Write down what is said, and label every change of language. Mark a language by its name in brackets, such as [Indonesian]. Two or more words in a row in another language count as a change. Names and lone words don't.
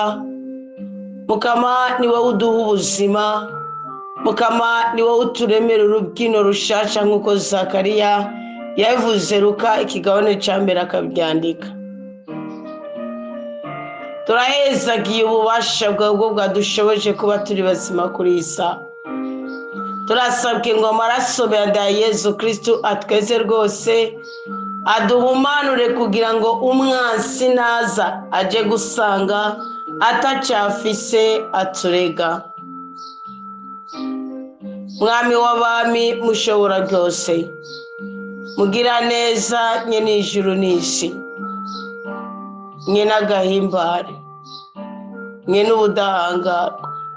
[Rundi] Mukama ni wowe uduha ubuzima, Mukama ni wowe uturemera urubyino rushasha nk'uko Zakariya yabivuze Luka ikigabane cya mbere akabyandika. Turahezagiye ububasha bwawe bwo bwadushoboje kuba turi bazima kuri iyi saha. Turasabwe ngo amaraso ya Yesu Kristo atweze rwose, aduhumanure kugira ngo umwansi naza aje gusanga atacyafise aturega. Mwami w'abami mushobora byose, mugira neza nyene ijuru n'isi, nyene agahimbare, nyene ubudahangarwa.